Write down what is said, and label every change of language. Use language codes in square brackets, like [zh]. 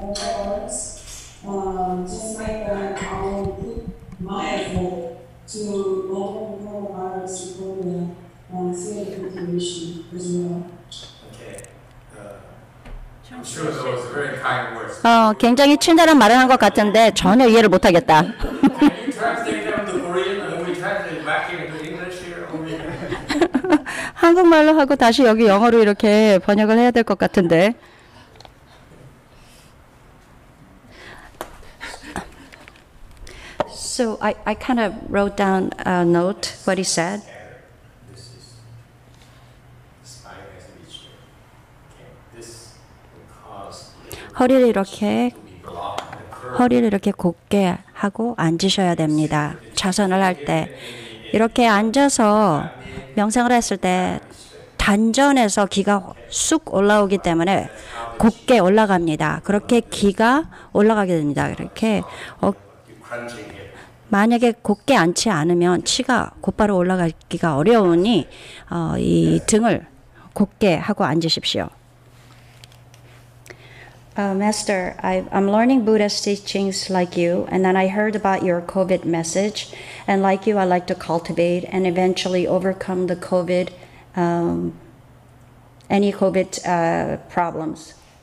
[en] Just like that, I will put my effort to local coronavirus recovery and see the contribution as well. Okay. I'm sure those are very kind words. [ko] 굉장히 친절한 말을 한 것 같은데 전혀 이해를 못하겠다. [en] Can you translate them to Korean and we translate back into English here? [ko] 한국말로 하고 다시 여기 영어로 이렇게 번역을 해야 될 것 같은데. [en] So I kind of wrote down a note what he said. This is spine has to be straight. Okay. This will cause [ko] 허리를 이렇게 [en] to be blocked. The curve [ko] 허리를 이렇게 곧게 하고 앉으셔야 됩니다. 자선을 할 때 이렇게 앉아서 명상을 했을 때 단전에서 기가 쑥 올라오기 때문에 곧게 올라갑니다. 그렇게 기가 올라가게 됩니다. 이렇게 [en] you're crunching it. [ko] 만약에 곧게 앉지 않으면 치가 곧바로 올라가기가 어려우니 이 등을 곧게 하고 앉으십시오. [en] Master, I'm learning Buddha's teachings like you, and then I heard about your COVID message, and like you, I like to cultivate and eventually overcome the COVID, any COVID problems.